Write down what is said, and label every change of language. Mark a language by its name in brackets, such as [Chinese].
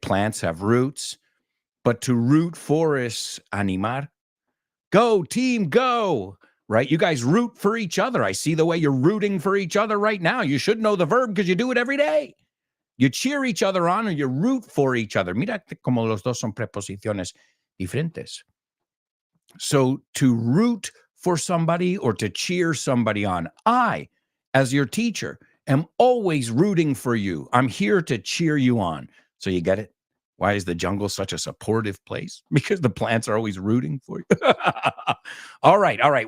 [English] Plants have roots. But to root for is animar. Go, team, go, right? You guys root for each other. I see the way you're rooting for each other right now. You should know the verb because you do it every day. You cheer each other on or you root for each other. [Spanish] Mira como los dos son preposiciones diferentes. [English] So to root for somebody or to cheer somebody on, I, as your teacher, am always rooting for you. I'm here to cheer you on. So you get it? Why is the jungle such a supportive place? Because the plants are always rooting for you. All right.